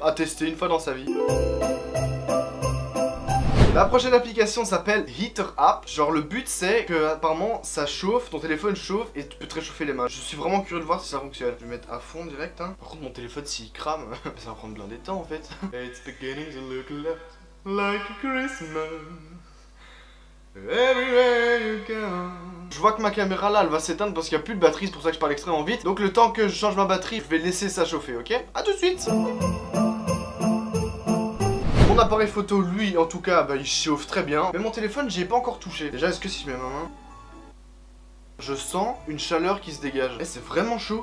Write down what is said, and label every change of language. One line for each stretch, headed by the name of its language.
French: À tester une fois dans sa vie. La prochaine application s'appelle Heater App. Genre le but c'est que apparemment ça chauffe, ton téléphone chauffe et tu peux te réchauffer les mains. Je suis vraiment curieux de voir si ça fonctionne. Je vais mettre à fond direct hein. Par contre mon téléphone s'il crame, ça va prendre plein de temps en fait.
English: It's beginning to look like Christmas everywhere you go.
French: Je vois que ma caméra là elle va s'éteindre parce qu'il n'y a plus de batterie, c'est pour ça que je parle extrêmement vite. Donc le temps que je change ma batterie, je vais laisser ça chauffer, ok? A tout de suite. Mon appareil photo, lui, en tout cas, bah, il chauffe très bien. Mais mon téléphone, j'y ai pas encore touché. Déjà, est-ce que si je mets ma main, je sens une chaleur qui se dégage. Et c'est vraiment chaud.